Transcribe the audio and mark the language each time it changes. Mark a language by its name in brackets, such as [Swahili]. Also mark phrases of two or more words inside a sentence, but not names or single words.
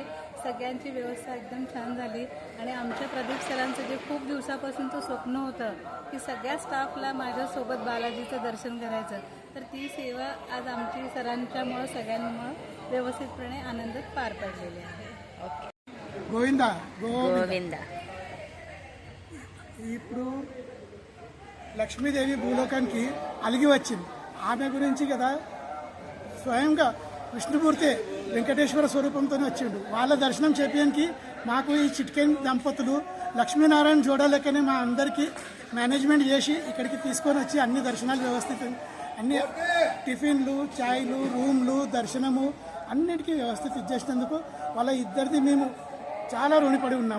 [Marathi] सगळ्यांची व्यवस्था एकदम छान झाली. आणि आमच्या प्रदीप सरांचं जे खूप दिवसापासूनचं स्वप्न होतं की सगळ्या स्टाफला माझ्यासोबत बालाजीचं दर्शन करायचं, तर ती सेवा आज आमची सरांच्यामुळं सगळ्यांमुळं व्यवस्थितपणे आनंदात पार पडलेली आहे. गोविंदा गोविंदा. [Telugu] ఇప్పుడు లక్ష్మీదేవి భూలోకానికి అలిగి వచ్చింది. ఆమె గురించి కదా స్వయంగా విష్ణుమూర్తి వెంకటేశ్వర స్వరూపంతో వచ్చిండు. వాళ్ళ దర్శనం చేపించడానికి మాకు ఈ చిట్కేన్ దంపతులు లక్ష్మీనారాయణ జోడలకనే మా అందరికీ మేనేజ్మెంట్ చేసి ఇక్కడికి తీసుకొని వచ్చి అన్ని దర్శనాలు వ్యవస్థితం, అన్ని టిఫిన్లు, చాయ్లు, రూమ్లు, దర్శనము అన్నిటికీ వ్యవస్థిత చేసినందుకు వాళ్ళ ఇద్దరిది మేము చాలా రుణపడి ఉన్నాం.